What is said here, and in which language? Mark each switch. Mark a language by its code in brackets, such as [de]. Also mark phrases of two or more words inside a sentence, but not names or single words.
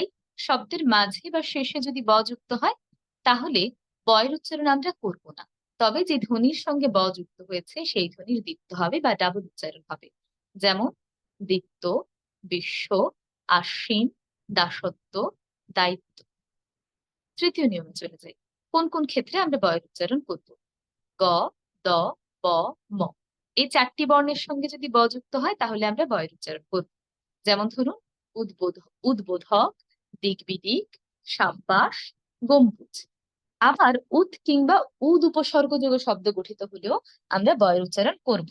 [bn] শব্দের মাঝে বা শেষে যদি ব যুক্ত হয় তাহলে বয়ের উচ্চারণ আমরা করব না, তবে যে ধ্বনির সঙ্গে ব যুক্ত হয়েছে সেই ধ্বনির দীপ্ত হবে বা ডাবল উচ্চারণ হবে। যেমন দীপ্ত, বিশ্ব, আশ্বিন, দাসত্ব, দায়িত্ব। তৃতীয় নিয়মে চলে যাই। কোন কোন ক্ষেত্রে আমরা বয়ের উচ্চারণ করব? গ, দ, ব, ম। এই 4টি বর্ণের সঙ্গে যদি ব যুক্ত হয় তাহলে আমরা বয়ের উচ্চারণ করব। যেমন ধরুন উদ্বোধক, দিগবিদিক, সাব্বাস, গম্বুজ। আবার উদ কিংবা উদ উপসর্গ যোগ শব্দ গঠিত হলেও আমরা বয়ের উচ্চারণ করব।